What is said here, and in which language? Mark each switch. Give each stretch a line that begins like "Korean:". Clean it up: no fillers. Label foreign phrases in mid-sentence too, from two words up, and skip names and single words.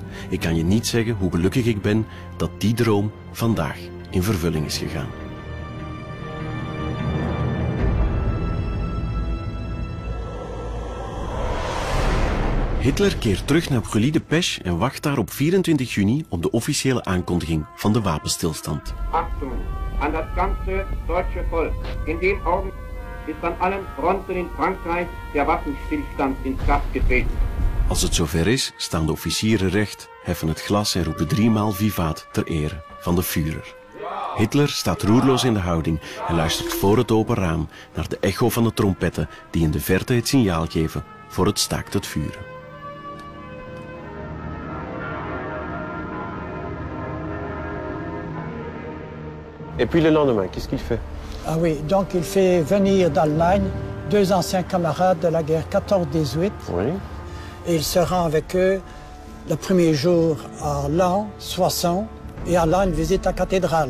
Dutch: Ik kan je niet zeggen hoe gelukkig ik ben dat die droom vandaag in vervulling is gegaan. Hitler keert terug naar Brûlis-de-Pêche en wacht daar op 24 juni op de officiële aankondiging van de wapenstilstand.
German: Achtung aan das ganze deutsche Volk. In dem Augenblick ist an allen Fronten in Frankreich der Waffenstillstand in Kraft getreten.
Dutch: Als het zover is, staan de officieren recht, heffen het glas en roepen 3 maal vivaat ter ere van de Führer. Hitler staat roerloos in de houding en luistert voor het open raam naar de echo van de trompetten die in de verte het signaal geven voor het staakt het vuren.
French: Et puis le lendemain, qu'est-ce qu'il fait? Ah oui, donc il fait venir d'Allemagne 2 anciens camarades de la guerre 14-18. Oui. Et il se rend avec eux le premier jour à l'an 60 et allant une visite à la cathédrale.